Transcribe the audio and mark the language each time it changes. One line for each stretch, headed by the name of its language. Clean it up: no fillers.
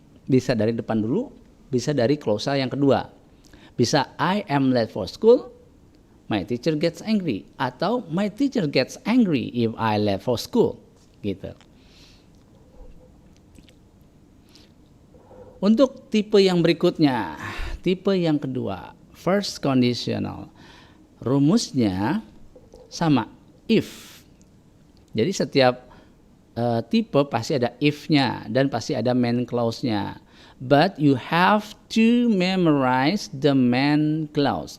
Indonesian: Bisa dari depan dulu, bisa dari clause yang kedua. Bisa
English: I am late for school, my teacher gets angry.
Indonesian: Atau
English: my teacher gets angry if I late for school.
Indonesian: Gitu. Untuk tipe yang berikutnya, tipe yang kedua, first conditional. Rumusnya sama, if. Jadi setiap tipe pasti ada if-nya dan pasti ada main clause-nya.
English: But you have to memorize the main clause.